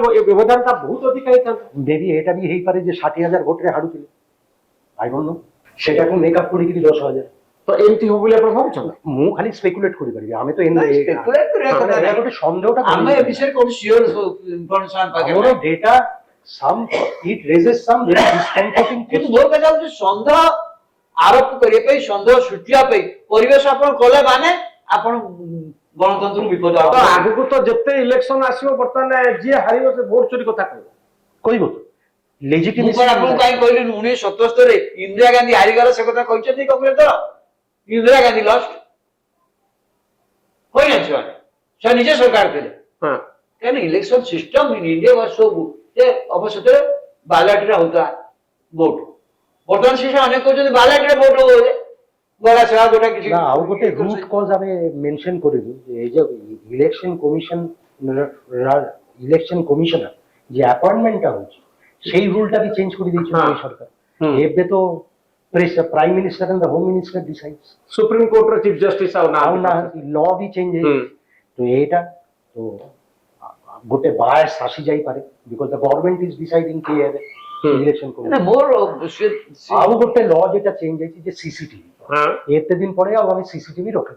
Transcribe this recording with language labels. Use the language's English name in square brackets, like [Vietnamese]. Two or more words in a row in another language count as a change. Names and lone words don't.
[Odia] ଏ ବ୍ୟବଧାନଟା ବହୁତ ଅଧିକା ହେଇଥାନ୍ତା। ମେବି ଏଇଟା ବି ହେଇପାରେ ଯେ 60,000 ଭୋଟରେ ହାରୁଥିଲେ, [English] I don't know, [Odia] ସେଟାକୁ ମେକଅପ୍ କରିକିରି 10,000। ତ ଏମିତି ହବ ବୋଲି ଆପଣ ଭାବୁଛନ୍ତି? ମୁଁ ଖାଲି ସ୍ପେକୁଲେଟ୍ କରିପାରିବି, ଆମେ ତ ଗୋଟେ ସନ୍ଦେହଟା ଆମେ ଏ ବିଷୟରେ କୋଉ [English] sure information [Odia] ପାଖରେ ଆମର ଡେଟା [English] some it raises some very discomforting [Odia] କିନ୍ତୁ ମୋର କଥା ହଉଛି ସନ୍ଦେହ ଆରୋପ କରିବା ପାଇଁ, ସନ୍ଦେହ ସୃଷ୍ଟିବା ପାଇଁ ପରିବେଶ ଆପଣ କଲେ ମାନେ ଆପଣ ଗଣତନ୍ତ୍ରକୁ ବିପଦ ହବ। ଆଗକୁ ତ ଯେତେ ଇଲେକ୍ସନ ଆସିବ, ବର୍ତ୍ତମାନ ଯିଏ ହାରିବ ସେ ଭୋଟ ଚୋରି କଥା କହିବ ତ ଲେଜିଟିମେସି। ଆପଣ କାହିଁ କହିଲେ 1977 ଇନ୍ଦିରା ଗାନ୍ଧୀ ହାରିଗଲା, ସେ କଥା କହିଛନ୍ତି କଂଗ୍ରେସ ଦଳ? ଇନ୍ଦିରା ଗାନ୍ଧୀ ଲଷ୍ଟ କହିନାହାନ୍ତି ସେମାନେ, ସେ ନିଜେ ସରକାର ଥିଲେ। କାହିଁକି [English] election system in India was so good [Odia] ଯେ ଅବଶ୍ୟ ବାଲାଟରେ ହଉଥିଲା ଭୋଟ। ବର୍ତ୍ତମାନ ସେ ଅନେକ କହୁଛନ୍ତି ବାଲାଟରେ ଭୋଟ ହବ, ଗଲା ସେଟା ଗୋଟେ କିଛି ନା ଆଉ ଗୋଟେ [English] root cause [Odia] ଆମେ ମେନସନ କରିବୁ ଯେ [Bangla] এই যে [English] election commissioner [Bangla] যে অ্যাপয়েন্টমেন্টটা হচ্ছে সেই রুলটা কি চেঞ্জ করে দিয়েছে হ্যাঁ। এই সরকার [Odia] ଏବେ ତ [English] prime minister and home minister decides [Odia] ସୁପ୍ରିମକୋର୍ଟର [English] chief justice [Odia] ଆଉ ଆଉ ନା ନାହାନ୍ତି ଲ ବି ଚେଞ୍ଜ ହେଇଯାଇଛି ତ ଏଇଟା ତ ଗୋଟେ ବାୟସ ଆସି ଯାଇପାରେ [English] because the government is deciding [Odia] କି ଏବେ ଇଲେକ୍ସନ ନା ମୋର ଆଉ ଗୋଟେ ଲ ଯେଟା ଚେଞ୍ଜ ହେଇଛି ଯେ ସିସିଟିଭି ଏତେ ଦିନ ପରେ ଆଉ ଆମେ ସିସିଟିଭି ରଖିବୁ